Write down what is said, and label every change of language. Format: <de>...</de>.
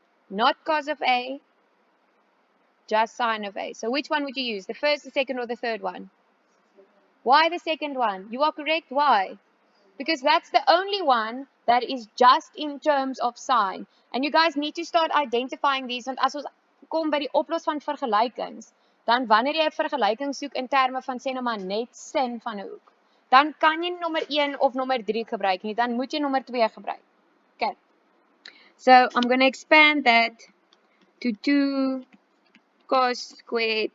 <en>Not cos of a, just sine of a. So which one would you use? The first, the second, or the third one? Why the second one? You are correct. Why? Because that's the only one that is just in terms of sine. And you guys need to start identifying these.</en> <af>Want as ons kom by die oplos van vergelykings, dan wanneer jy 'n vergelyking soek in terme van sê nou maar net sin van 'n hoek, dan kan jy nommer 1 of nommer 3 gebruik nie, dan moet jy nommer 2 gebruik.</af> <en>Okay. So I'm going to expand that to 2 cos squared.</en>